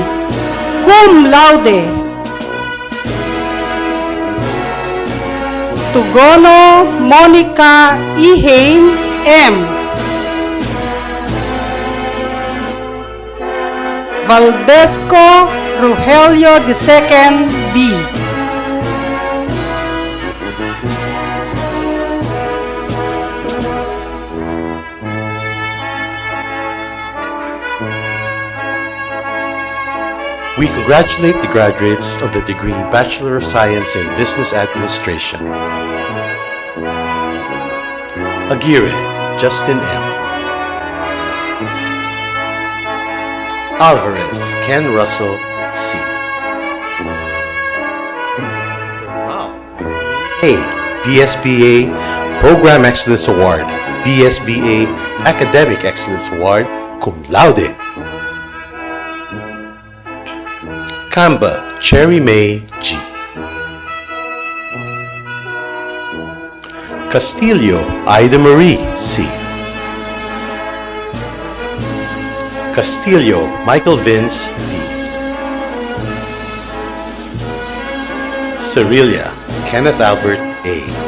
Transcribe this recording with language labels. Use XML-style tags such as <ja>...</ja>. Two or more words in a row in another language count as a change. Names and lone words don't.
<en>Cum laude. Tugono Monica Ihane M. Valdesco Rogelio II B. We congratulate the graduates of the degree Bachelor of Science in Business Administration. Aguirre, Justin M. Alvarez, Ken Russell C. A. BSBA Program Excellence Award, BSBA Academic Excellence Award, cum laude. Kamba, Cherry May G. Castillo, Ida Marie C. Castillo, Michael Vince D. Cerilia, Kenneth Albert A.</en>